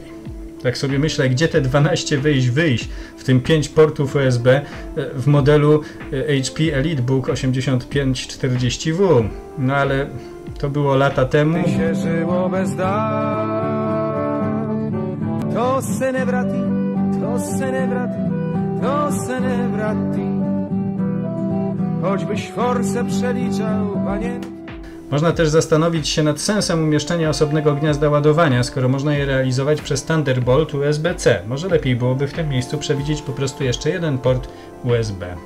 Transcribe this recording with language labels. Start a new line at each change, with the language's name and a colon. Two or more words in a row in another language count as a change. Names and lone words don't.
Polish: Tak sobie myślę, gdzie te 12 wyjść, w tym 5 portów USB w modelu HP EliteBook 8540W. No ale to było lata temu. Się żyło bez
Czech: To se ne vrati, to se ne vrati, to se ne vrati.
Polish: Choćbyś forsę przeliczał, panie. Można też zastanowić się nad sensem umieszczenia osobnego gniazda ładowania, skoro można je realizować przez Thunderbolt USB-C. Może lepiej byłoby w tym miejscu przewidzieć po prostu jeszcze jeden port USB.